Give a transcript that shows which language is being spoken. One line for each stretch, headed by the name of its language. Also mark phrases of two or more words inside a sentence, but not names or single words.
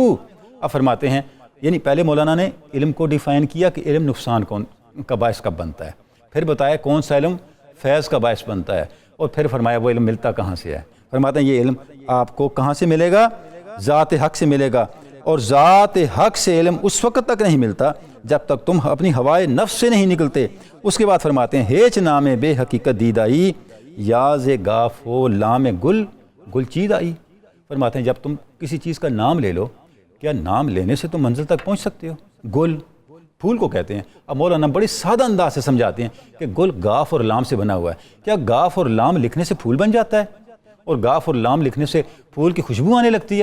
Urdu: اب فرماتے ہیں یعنی پہلے مولانا نے علم کو ڈیفائن کیا کہ علم نقصان کا باعث کب بنتا ہے، پھر بتایا کون سا علم فیض کا باعث بنتا ہے، اور پھر فرمایا وہ علم ملتا کہاں سے ہے۔ فرماتے ہیں یہ علم آپ کو کہاں سے ملے گا؟ ذات حق سے ملے گا، اور ذات حق سے علم اس وقت تک نہیں ملتا جب تک تم اپنی ہوائے نفس سے نہیں نکلتے۔ اس کے بعد فرماتے ہیں
Persian: ہیچ نام بے حقیقت دید آئی یاز گاف و لام گل چید آئی۔
Urdu: فرماتے ہیں جب تم کسی چیز کا نام لے لو، کیا نام لینے سے تم منزل تک پہنچ سکتے ہو؟ گل پھول کو کہتے ہیں۔ اب مولانا بڑی سادہ انداز سے سمجھاتے ہیں کہ گل گاف اور لام سے بنا ہوا ہے، کیا گاف اور لام لکھنے سے پھول بن جاتا ہے اور گاف اور لام لکھنے سے پھول کی خوشبو آنے لگتی ہے؟